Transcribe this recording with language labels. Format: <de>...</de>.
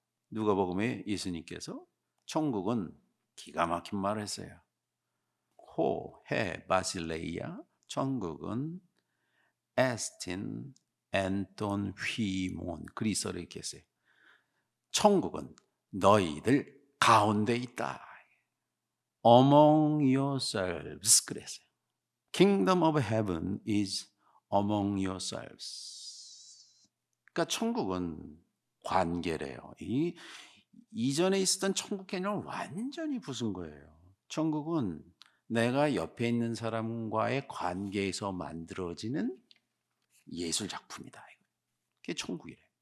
<ko>누가복음에 예수님께서 천국은 기가 막힌 말을 했어요. 해 바실레이아, 천국은 에스틴 엔톤 휘몬, 그리스어로 이렇게 했어요. 천국은 너희들 가운데 있다.</ko> <en>Among yourselves</en> <ko>그랬어요.</ko> <en>Kingdom of heaven is among yourselves.</en> <ko>그러니까 천국은 관계래요. 이전에 있었던 천국 개념을 완전히 부순 거예요. 천국은 내가 옆에 있는 사람과의 관계에서 만들어지는 예술 작품이다. 그게 천국이래.</ko>